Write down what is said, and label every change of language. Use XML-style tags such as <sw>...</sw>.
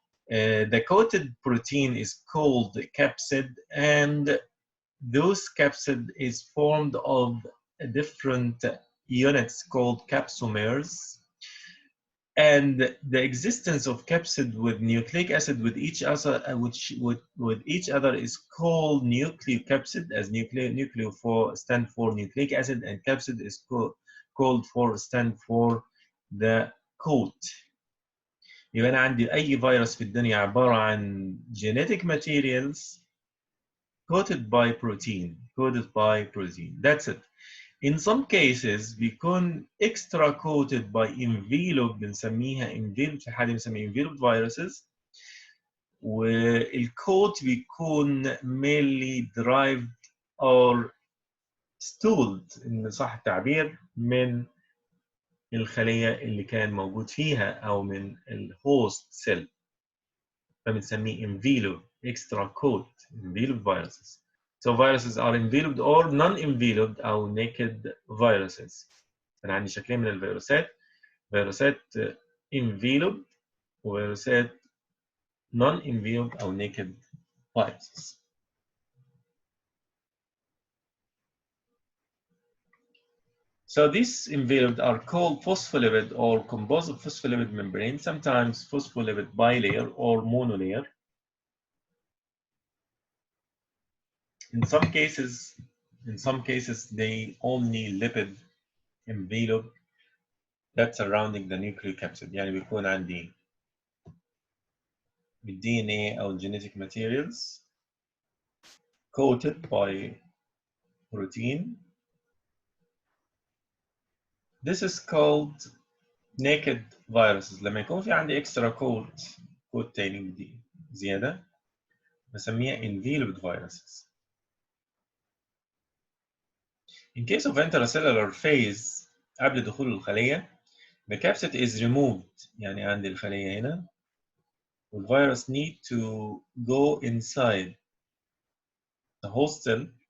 <en>The coated protein is called capsid, and those capsid is formed of different units called capsomers, and the existence of capsid with nucleic acid with each other, with each other, is called nucleocapsid, as nucleo stand for nucleic acid, and capsid is called stand for the coat.</en> <ar>يبقى أنا عندي أي فيروس في الدنيا عبارة عن</ar> <en>genetic materials coated by protein. That's it. In some cases</en> <ar>بيكون extra coated by envelope بنسميها envelope، في حالة بنسميها envelope viruses، والكوت بيكون</ar> <en>mainly derived or stooled</en> <ar>إن صح التعبير من الخلية اللي كان موجود فيها أو من الهوست سيل، فبنسميه envelope extra coat envelope viruses.</ar> <en>So viruses are enveloped or non-enveloped أو naked viruses.</en> <ar>أنا عندي شكلين من الفيروسات، فيروسات enveloped وفيروسات non-enveloped أو naked viruses.</ar> <en>So these enveloped are called phospholipid or composite phospholipid membrane, sometimes phospholipid bilayer or monolayer. In some cases, they only lipid envelope that's surrounding the nucleocapsid.</en> <ar>يعني بيكون عندي DNA أو</ar> <en>genetic materials coated by protein. This is called naked viruses.</en> <ar>لما يكون في عندي extra coat تاني دي زيادة بسميها enveloped viruses.</ar> <en>In case of intracellular phase</en> <ar>قبل دخول الخلية</ar> <en>the capsid is removed.</en> <ar>يعني عندي الخلية هنا والفيروس</ar> <en>need to go inside the host cell.</en>